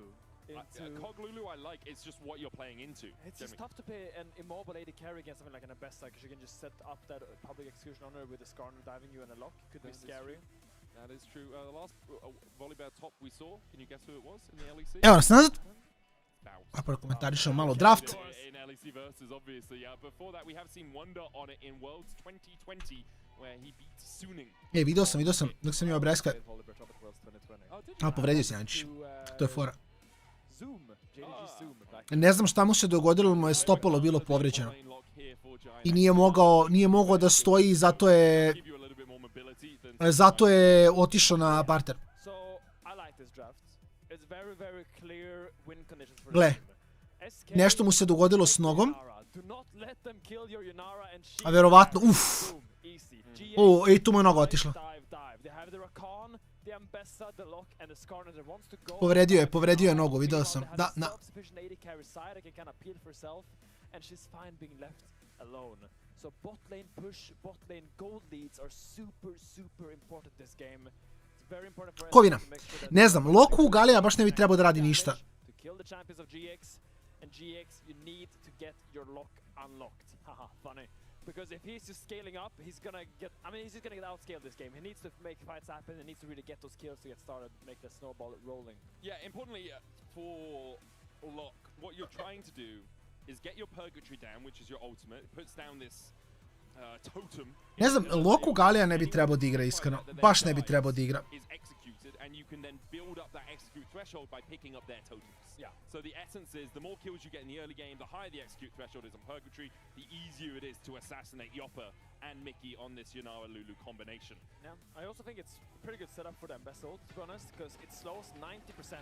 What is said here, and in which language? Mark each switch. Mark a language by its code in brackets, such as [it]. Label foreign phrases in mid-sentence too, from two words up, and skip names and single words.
[en] Cog Lulu I like, it's just what you're playing into. It's just tough to play an immobile AD carry against something like an Abessa, because you can just set up that public execution on her with a Skarner diving you and a lock. Could be scary. That is true. The last volleyball top we saw, can you guess who it was in the LEC? [sr] Evo nas nazad. A prokomentarišemo malo draft. [en] In LEC versus, obviously. Before that, we have seen Wonder on it in Worlds 2020, where he beat Suning. [sr] Vidio sam, dok sam imao Breska. A, povredio se Jančić. To je fora. Ne znam šta mu se dogodilo, mu je stopalo bilo povređeno. I nije mogao da stoji, zato je otišao na parter. Gle, nešto mu se dogodilo s nogom. A verovatno, i tu mu je noga otišla. Povredio je nogu, vidio sam. Da. [en] So bot lane push, bot lane gold leads are super important this game. It's very important for [sr] Kovina. Ne znam, Loku Galija baš ne bi trebao da radi ništa. [en] To kill the champions of GX, and GX you need to get your lock unlocked. Haha, funny. Because if he's just scaling up, he's just gonna get outscaled this game. He needs to make fights happen, he needs to really get those kills to get started, make the snowball rolling. Yeah, importantly for Lock, what you're trying to do is get your Purgatory down, which is your ultimate. It puts down this totem. [sr] Ne znam, Loku Galija ne bi trebao da igra iskreno. Baš ne bi trebao da igra. [en] And you can then build up that execute threshold by picking up their totems. Yeah. So the essence is, the more kills you get in the early game, the higher the execute threshold is on Purgatory, the easier it is to assassinate Yopper and Mickey on this Yunara Lulu combination. Yeah, I also think it's a pretty good setup for them Vessel, to be honest, because it slows 90%.